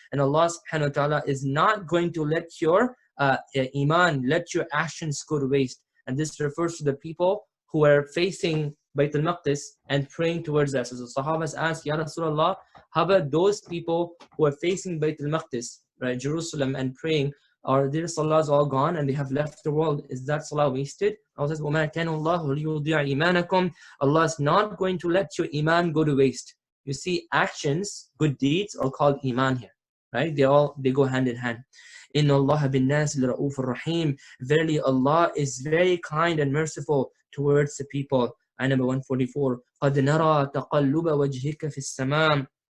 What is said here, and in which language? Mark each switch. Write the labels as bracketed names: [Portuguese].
[English] And Allah subhanahu wa ta'ala is not going to let your iman, let your actions go to waste. And this refers to the people who are facing Bayt al-Maqdis and praying towards us. So the Sahabas asked, Ya Rasulullah, how about those people who are facing Bayt al-Maqdis, right, Jerusalem, and praying? Are their salahs all gone and they have left the world? Is that salah wasted? Allah says, [Arabic] وَمَا كَانَ اللَّهُ لِيُضِيعَ إِيمَانَكُمْ. [English] Allah is not going to let your iman go to waste. You see, actions, good deeds are called iman here, right? They go hand in hand. [Arabic] إِنَّ اللَّهَ بِالنَّاسِ لِرَؤُوفٌ رَحِيمٌ. [English] Verily, Allah is very kind and merciful towards the people. Ayah number 144. [Arabic] قَدْ نَرَى تَقَلُّبَ وَجْهِكَ فِي السَّمَاءِ.